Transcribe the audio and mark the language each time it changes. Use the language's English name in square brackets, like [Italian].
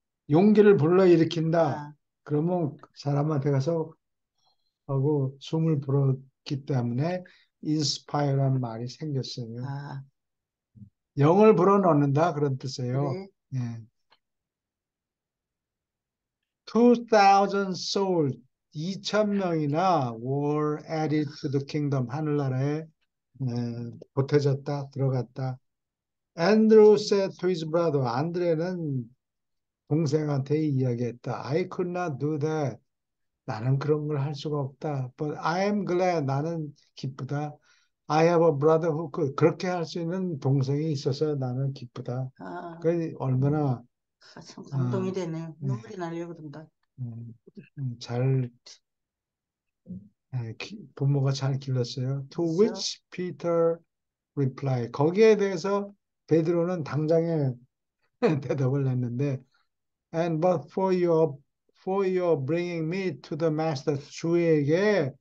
[Korean] 용기를 불러일으킨다. 아, 그러면 그 사람한테 가서 하고 숨을 불었기 때문에 inspire라는 말이 생겼어요. 아, 영을 불어넣는다 그런 뜻이에요. 그래. 예. [English] 2,000 souls, [Korean] 2,000명이나 [English] were added to the kingdom, [Korean] 하늘나라에 보태졌다, 들어갔다. [English] Andrew said to his brother, [Korean] 안드레는 동생한테 이야기했다. [English] I could not do that. [Korean] 나는 그런 걸 할 수가 없다. [English] But I am glad. [Korean] 나는 기쁘다. [English] I have a brother who could. [Korean] 그렇게 할 수 있는 동생이 있어서 나는 기쁘다. 아, 그 얼마나 참 감동이 어, 되네요. 네, 눈물이 나려고 그런다. 음, 잘 부모가 잘 길렀어요. [English] To [Korean] 그렇죠? [English] which Peter replied. [Korean] 거기에 대해서 베드로는 당장에 대답을 했는데, [English] and but for your bringing me to the master [Korean] 주에게